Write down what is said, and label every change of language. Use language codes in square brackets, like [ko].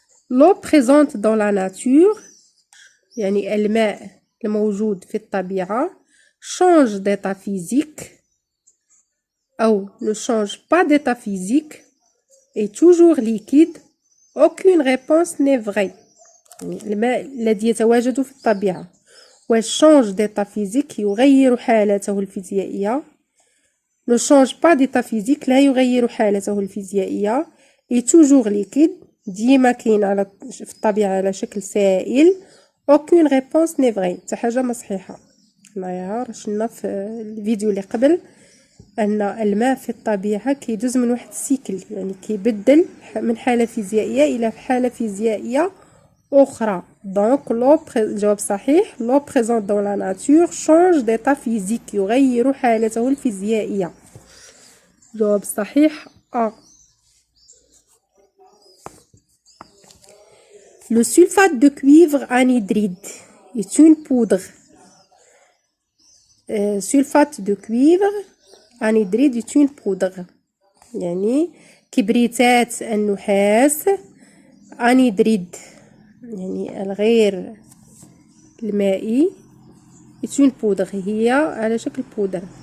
[fr] l'eau présente dans la nature، [ar] يعني الماء الموجود في الطبيعة، [fr] change d'état physique أو ne change pas d'état physique، est toujours liquide، aucune réponse n'est vraie. [ar] يعني الماء الذي يتواجد في الطبيعة واش [fr] change d'état physique [ar] يغير حالته الفيزيائية، [fr] ne change pas d'état physique [ar] لا يغير حالته الفيزيائية، [fr] est toujours liquide [ar] ديما كاين على في الطبيعة على شكل سائل، [fr] aucune réponse n'est vraie [ar] حتى حاجة ما صحيحة. هنايا راه شفنا في الفيديو اللي قبل ان الماء في الطبيعة كيدوز من واحد السيكل، يعني كيبدل من حالة فيزيائية الى حالة فيزيائية اخرى. دونك الجواب صحيح لو بريزونت دون لا ناتور شونج ديتا فيزيك يغير حالته الفيزيائية. الجواب الصحيح ا. [fr] Le sulfate de cuivre anhydride est une poudre. Sulfate de cuivre anhydride est une poudre، [ar] يعني كبريتات النحاس انهيدريد، يعني الغير المائي، [fr] est une poudre [ar] هي على شكل بودر.